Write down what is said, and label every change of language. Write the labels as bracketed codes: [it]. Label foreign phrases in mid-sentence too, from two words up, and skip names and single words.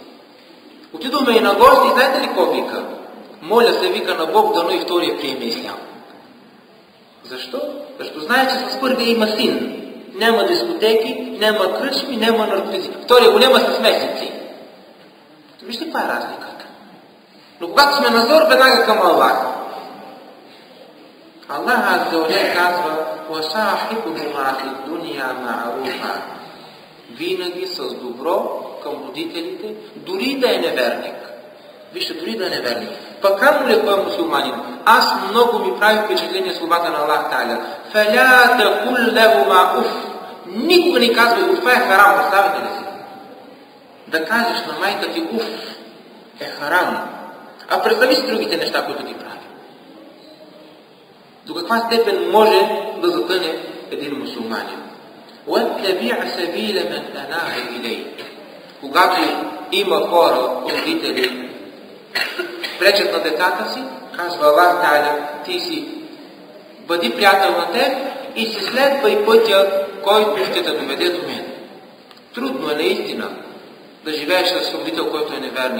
[bg] Отидоме и на гости, знаете ли какво вика? Моля се, вика на Бог, дано и втория приеме ислям. Защо? Защото знае, че с първия има син. няма дискотеки, няма кръчми, няма наркотици. Втория го няма с месеци. Вижте каква е разликата. Но когато сме назор, веднага към Аллах. [ar] Аллах عز وجل казва: وَصَاحِبُهُمَا فِي الدُّنْيَا مَعْرُوفًا. [bg] Винаги с добро към родителите, дори да е неверник. Вижте, дори да е неверник. Пък камо ли кой е мусулманин? Аз много ми прави впечатление словата на Аллах Та'аля. [ar] فَلَا تَقُلْ لَهُمَا уф. [bg] Никога не казвай, това е харам, представете ли си? Да кажеш на майка ти уф е харам. А представи си другите неща, които ти прави. До каква степен може да затъне един мусулманин? [ar] وَاتَّبِعْ سَبِيلَ مَنْ أَنَابَ إِلَيْهِ. [bg] Когато има хора, родители, пречат на децата си, казва Аллах Та'аля: ти си бъди приятел на теб и си следвай пътя, който ще те доведе до мен. Трудно е наистина да живееш с родител, който е неверник.